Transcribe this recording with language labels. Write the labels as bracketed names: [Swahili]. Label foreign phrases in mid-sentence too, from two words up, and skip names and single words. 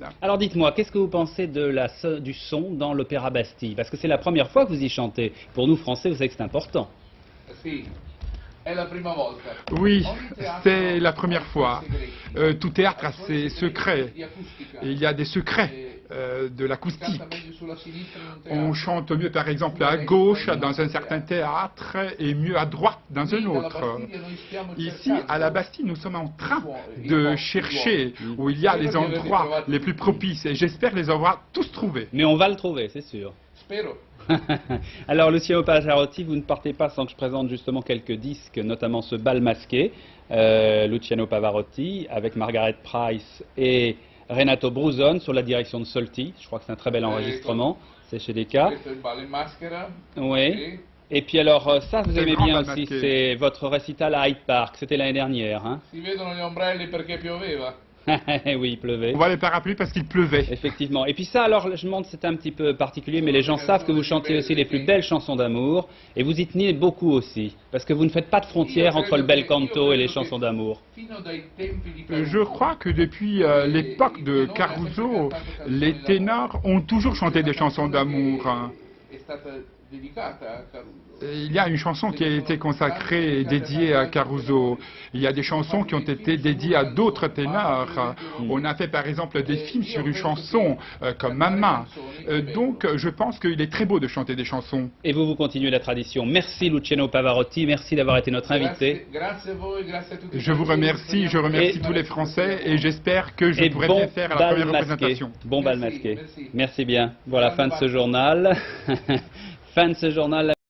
[French] Alors dites-moi, qu'est-ce que vous pensez du son dans l'Opéra Bastille? Parce que c'est la première fois que vous y chantez. Pour nous Français, vous savez que c'est important. Oui, c'est la première fois. Tout théâtre a ses secrets. Et il y a des secrets de l'acoustique. [Italian] canta meglio sulla sinistra in un [French] On [Italian] teatro. [French] chante mieux, par exemple, à gauche dans un certain théâtre et mieux à droite dans un [Italian] Qui dalla [French] autre. [Italian] Bastiglia noi stiamo [French] Ici, [Italian] cercando [French] à la Bastille, nous sommes en train de chercher où il y a les endroits les plus propices et j'espère les avoir tous trouvés. Mais on va le trouver, c'est sûr. Spero. Alors, Luciano Pavarotti, vous ne partez pas sans que je présente justement quelques disques, notamment ce bal masqué, Luciano Pavarotti, avec Margaret Price et Renato Bruzon sur la direction de Solti. Je crois que c'est un très bel enregistrement, c'est chez Decca. [Italian] Questo è il ballo in maschera. [French] Oui. [Italian] Sì. [French] Et puis alors, ça vous C'est aimez grand bien bal aussi, masqué. c'est votre récital à Hyde Park, c'était l'année dernière. Hein. [Italian] Si vedono gli ombrelli perché pioveva. [French] Oui, il pleuvait. On voit les parapluies parce qu'il pleuvait. Effectivement. Et puis ça, alors, je me demande, c'est un petit peu particulier, mais les gens savent que vous chantez aussi les plus belles chansons d'amour, et vous y tenez beaucoup aussi, parce que vous ne faites pas de frontière entre le [Italian] bel canto [French] et les chansons d'amour. [Italian] Fino dai tempi di [French] Je crois que depuis l'époque de Caruso, les ténors ont toujours chanté des chansons d'amour. [Italian] È stata dedicata a Caruso. [French] Il y a une chanson qui a été consacrée et dédiée à Caruso. Il y a des chansons qui ont été dédiées à d'autres ténors. On a fait par exemple des films sur une chanson comme Mamma. Donc je pense qu'il est très beau de chanter des chansons. Et vous continuez la tradition. Merci Luciano Pavarotti, merci d'avoir été notre invité. [Italian] Grazie a voi, grazie a tutti. [French] Je vous remercie, je remercie Et- tous les Français et j'espère que je Et pourrai bon bien faire la bal première masqué. représentation. Bon bal Merci, masqué. merci. Merci bien. Voilà, Bon fin de bal. ce journal. Fin de ce journal.